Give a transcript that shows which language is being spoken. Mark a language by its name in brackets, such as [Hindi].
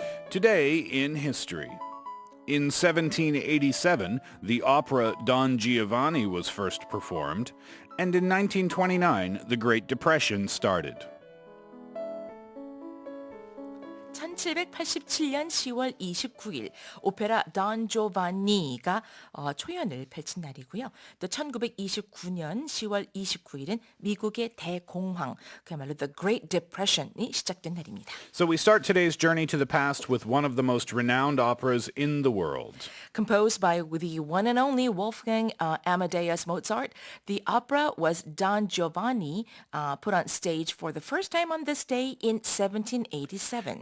[English] Today in history. In 1787, the opera Don Giovanni was first performed, and in 1929, the Great Depression started. [Korean] 1787년 10월 29일 오페라 Don Giovanni가 초연을 펼친 날이고요. 또 1929년 10월 29일은 미국의 대공황, 그야말로 The Great Depression이 시작된 날입니다. [English] So we start today's journey to the past with one of the most renowned operas in the world. Composed by the one and only Wolfgang Amadeus Mozart, the opera was Don Giovanni, put on stage for the first time on this day in 1787.